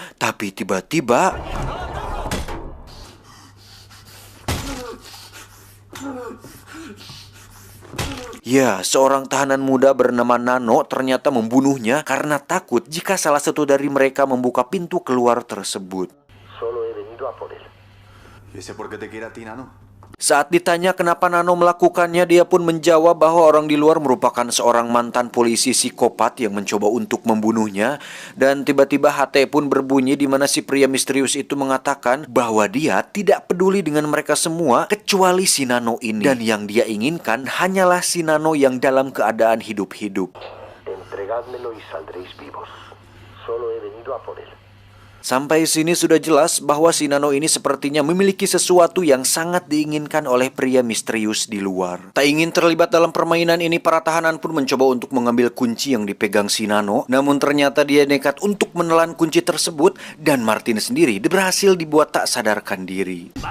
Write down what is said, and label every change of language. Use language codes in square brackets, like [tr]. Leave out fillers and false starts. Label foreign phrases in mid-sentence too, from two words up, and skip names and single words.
[id] Tapi tiba-tiba ya, seorang tahanan muda bernama Nano ternyata membunuhnya karena takut jika salah satu dari mereka membuka pintu keluar tersebut. [es] Solo he venido a por él. ¿Y ese por qué te quiere a ti, Nano? [id] Saat ditanya kenapa Nano melakukannya, dia pun menjawab bahwa orang di luar merupakan seorang mantan polisi psikopat yang mencoba untuk membunuhnya. Dan tiba-tiba HT pun berbunyi di mana si pria misterius itu mengatakan bahwa dia tidak peduli dengan mereka semua kecuali si Nano ini. Dan yang dia inginkan hanyalah si Nano yang dalam keadaan hidup-hidup. [es] Entregádmelo y saldréis vivos. Solo he venido a por él. [id] Sampai sini sudah jelas bahwa si Nano ini sepertinya memiliki sesuatu yang sangat diinginkan oleh pria misterius di luar. Tak ingin terlibat dalam permainan ini, para tahanan pun mencoba untuk mengambil kunci yang dipegang si Nano. Namun ternyata dia nekat untuk menelan kunci tersebut dan Martin sendiri berhasil dibuat tak sadarkan diri.